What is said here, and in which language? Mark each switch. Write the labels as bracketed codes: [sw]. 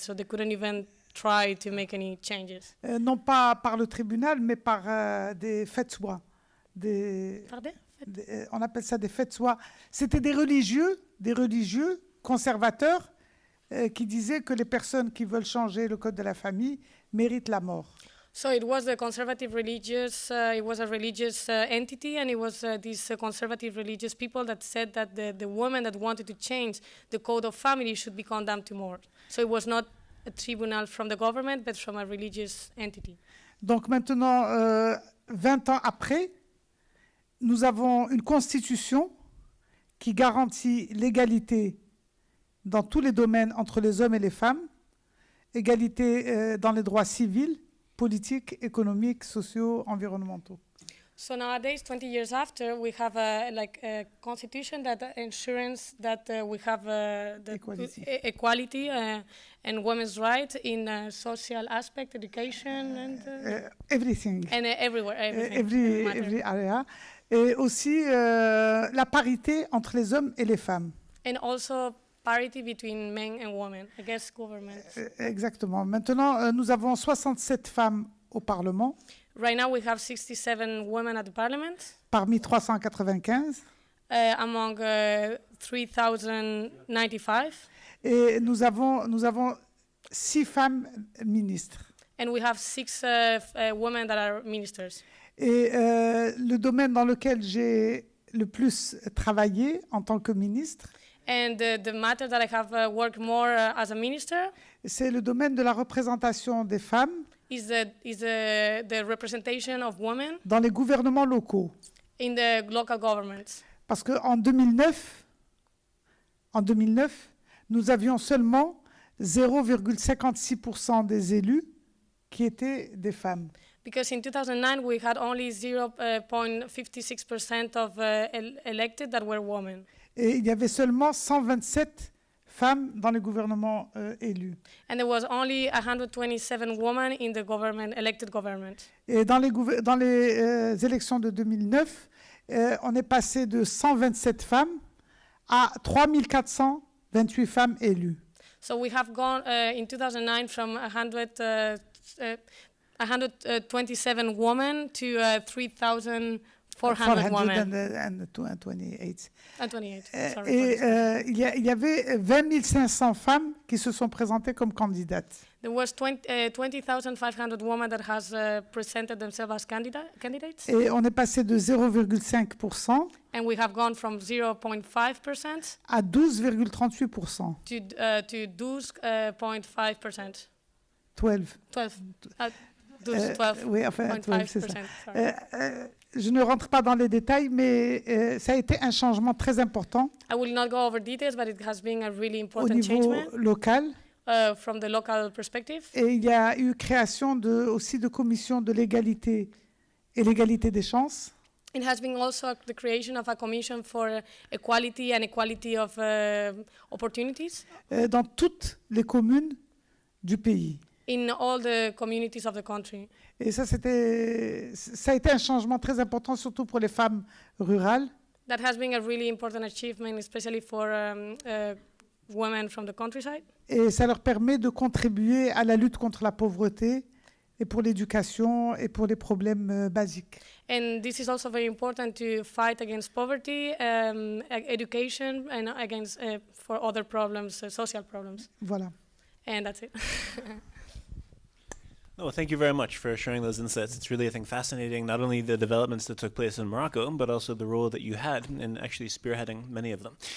[en] So they couldn't even try to make any changes. [fr] Non pas par le tribunal, mais par des fatwas. Pardon? On appelle ça des fatwas. C'était des religieux conservateurs qui disaient que les personnes qui veulent changer le code de la famille méritent la mort. [en] So it was a conservative religious, it was a religious entity, and it was these conservative religious people that said that the woman that wanted to change the code of family should be condemned to [fr] mort. [en] So it was not a tribunal from the government, but from a religious entity. [fr] Donc maintenant, 20 ans après, nous avons une constitution qui garantit l'égalité dans tous les domaines entre les hommes et les femmes, égalité dans les droits civils, politiques, économiques, sociaux, environnementaux. [en] So nowadays, 20 years after, we have a constitution that ensures that we have the equality and women's rights in social aspect, education, and everything. And everywhere, everything. Every area. [fr] Et aussi la parité entre les hommes et les femmes. [en] And also parity between men and women against government. [fr] Exactement. Maintenant, nous avons 67 femmes au Parlement. [en] Right now we have 67 women at the parliament. [fr] Parmi 395. [en] Among 3,095. [fr] Et nous avons 6 femmes ministres. [en] And we have 6 women that are ministers. [fr] Et le domaine dans lequel j'ai le plus travaillé en tant que ministre, [en] and the matter that I have worked more as a minister, [fr] c'est le domaine de la représentation des femmes [en] is the representation of women [fr] dans les gouvernements locaux. [en] In the local governments. [fr] Parce qu'en 2009, nous avions seulement 0,56% des élus qui étaient des femmes. [en] Because in 2009 we had only 0.56% of elected that were women. [fr] Et il y avait seulement 127 femmes dans les gouvernements élus. [en] And there was only 127 women in the government, elected government. [fr] Et dans les élections de 2009, on est passé de 127 femmes à 3428 femmes élues. [en] So we have gone in 2009 from 127 women to 3,400 women. And 28. Sorry. [fr] Et il y avait 20 500 femmes qui se sont présentées comme candidates. [en] There was 20,500 women that has presented themselves as candidates. [fr] Et on est passé de 0,5% [en] And we have gone from 0.5% [fr] à 12,38%. [en] to 12.5%. 12. 12. [fr] Oui, enfin, 12, c'est ça. [en] Sorry. [fr] Je ne rentre pas dans les détails, mais ça a été un changement très important [en] I will not go over details, but it has been a really [fr] au [en] important [fr] niveau changement local. [en] From the local perspective. [fr] Et il y a eu création aussi de commissions de l'égalité et l'égalité des chances. [en] It has been also the creation of a commission for equality and equality of opportunities. [fr] Dans toutes les communes du pays. [en] In all the communities of the country. [fr] Et ça a été un changement très important, surtout pour les femmes rurales. [en] That has been a really important achievement, especially for women from the countryside. [fr] Et ça leur permet de contribuer à la lutte contre la pauvreté et pour l'éducation et pour les problèmes basiques. [en] And this is also very important to fight against poverty, education, and against for other problems, social problems. [fr] Voilà. [en] And that's it. Well, thank you very much for sharing those insights. It's really, I think, fascinating, not only the developments that took place in Morocco, but also the role that you had in actually spearheading many of them.